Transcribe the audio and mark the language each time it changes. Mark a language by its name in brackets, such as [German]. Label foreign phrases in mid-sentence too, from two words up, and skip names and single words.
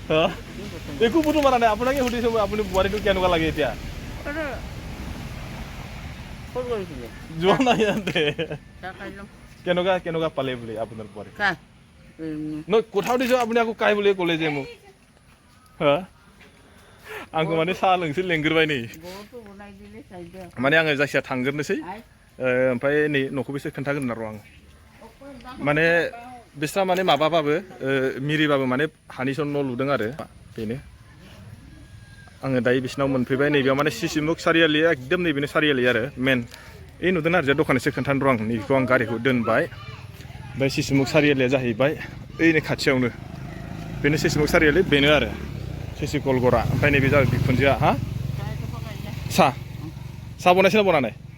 [Assamese] একো ফটো মাৰা নাই আপোনাকে সুধিছোঁ মই। আপুনি বোৱাৰীটো কেনেকুৱা লাগে এতিয়া? ক'ত কৰিছিলে? যোৱা নাই ইয়াতে। চাহ খাই ল'ম। কেনেকুৱা পালে বুলি আপোনাৰ বোৱাৰী? কা নহয় কথা সুধিছোঁ আপুনি আকৌ কাই বুলি ক'লে যে মোক। [Bodo] হা आंखौ माने साहा लोंसो लेंग्रोबाय नै माने आङो जायखिया थांग्रोनोसै ओमफ्राय नै न'खौबो एसे खोन्थागोन र' आङो माने बिस्रा माने माबाबाबो मिरिबाबो माने हानिसो न' लुदों आरो बेनो आङो दायो बिसिनाव मोनफैबाय नैबेयाव माने सिसिमुख सारियालि एकदम नैबेनो सारियालि आरो मेन ओइ नुदों आरो दखान एसे खोन्थानो र' आं नैबेखौ आं गारिखौ दोनबाय ओमफ्राय सिसिमुख सारियालिया जाहैबाय ओइनै खाथियावनो बेनो सिसिमुख सारियालि बेनो आरो सिसि कलगरा ओमफ्राय नैबे जाबाय बिखुनजोआ हा साहा बनायसै ना बनानै